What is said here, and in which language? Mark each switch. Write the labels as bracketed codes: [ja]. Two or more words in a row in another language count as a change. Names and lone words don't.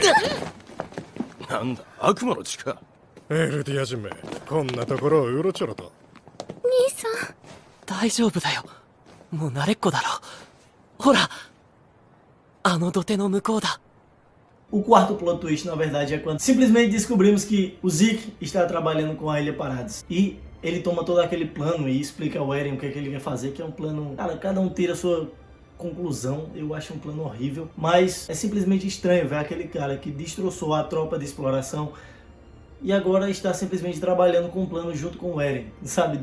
[ja] なんだ、悪魔の血か。エルディア人め、こんなところをうろちょろと。兄さん。大丈夫だよ。もう慣れっこだろ。ほら、あの土手の向こうだ。 [pt] O 4º [en] plot twist, [pt] na verdade, é quando simplesmente descobrimos que o Zeke está trabalhando com a Ilha Parados. E ele toma todo aquele plano e explica ao Eren o que é que ele quer fazer, que é um plano... Cara, cada um tira a sua conclusão, eu acho um plano horrível, mas é simplesmente estranho ver aquele cara que destroçou a tropa de exploração e agora está simplesmente trabalhando com um plano junto com o Eren, sabe?